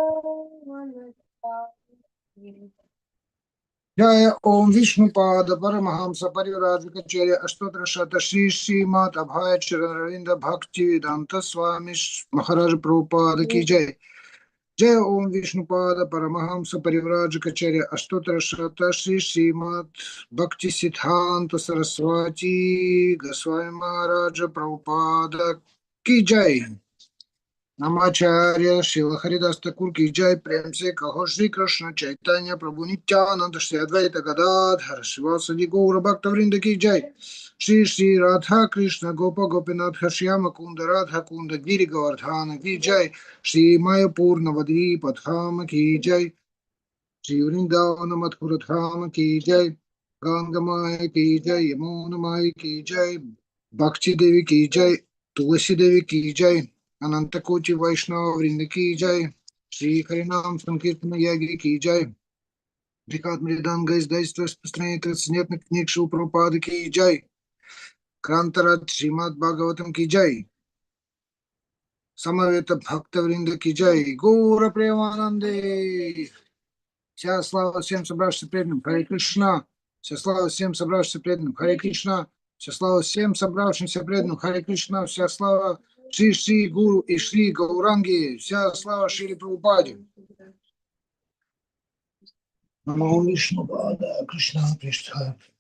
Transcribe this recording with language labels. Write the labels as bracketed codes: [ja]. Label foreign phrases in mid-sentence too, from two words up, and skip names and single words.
[hi] जय ॐ विष्णुपाद परमहंस परिव्राजकाचार्य अष्टोत्तर शत श्री श्रीमद् अभय चरणारविन्द भक्ति वेदान्त स्वामी महाराज प्रभुपाद की जय. जय ॐ विष्णुपाद परमहंस परिव्राजकाचार्य अष्टोत्तर शत श्री श्रीमद् भक्ति सिद्धान्त सरस्वती गोस्वामी महाराज प्रभुपाद की जय. नामाचार्य श्रील हरिदास ठाकुर की जय. प्रेम से कहो श्री कृष्ण चैतन्य प्रभु नित्यानन्द श्री अद्वैत गदाधर श्रीवासादि गौर भक्तवृन्द की जय. श्री श्री राधा कृष्ण गोप गोपीनाथ श्याम कुण्ड राधा कुण्ड गिरि गोवर्धन की जय. श्री मायापुर नवद्वीप धाम की जय. श्री वृन्दावन मथुरा धाम की जय. गंगा मैया की जय. यमुना मैया की जय. भक्ति देवी की जय. तुलसी देवी की जय. अनंत कोटि वैष्णव वृंद की जय. श्री हरिनाम संकीर्तन यज्ञ की जय. [ru] Приказ Мридан издательство распространения трансцендентных книг Шрила Прабхупады [hi] की जय. ग्रन्थराज श्रीमद् भागवतम् की जय. समवेत भक्तवृन्द की जय. [bn] গৌর প্রেমানন্দে. [ru] Вся слава всем собравшимся преданным. Харе Кришна. Вся слава всем собравшимся преданным. Харе Кришна. Вся слава всем собравшимся преданным. Харе Кришна. Вся слава Шри Шри Гуру и Шри Гауранги. Вся слава Шри Прабхупаде. [sa] नमो विष्णु पाद कृष्ण कृष्ण.